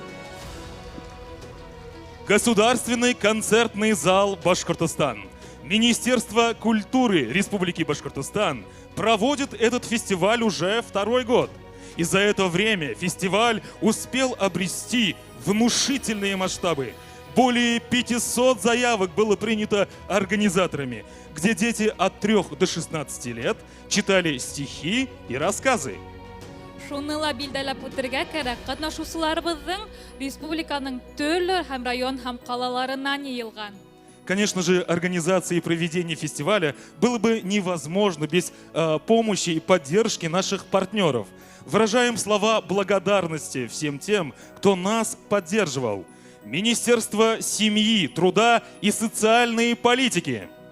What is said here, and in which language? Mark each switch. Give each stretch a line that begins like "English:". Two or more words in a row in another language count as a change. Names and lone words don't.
Russian: Государственный концертный зал Башкортостан, Министерство культуры Республики Башкортостан проводит этот фестиваль уже второй год. И за это время фестиваль успел обрести внушительные масштабы. Более 500 заявок было принято организаторами, где дети от 3 до 16 лет читали стихи и рассказы.
Bashkir: Шуны ла билдәләп үтәргә кирәк. Катнашучыларыбызның республиканың төрле һәм район һәм калаларыннан йыелган.
Russian: Конечно же, организация и проведение фестиваля было бы невозможно без помощи и поддержки наших партнеров. Выражаем слова благодарности всем тем, кто нас поддерживал. Министерство семьи, труда и социальной политики.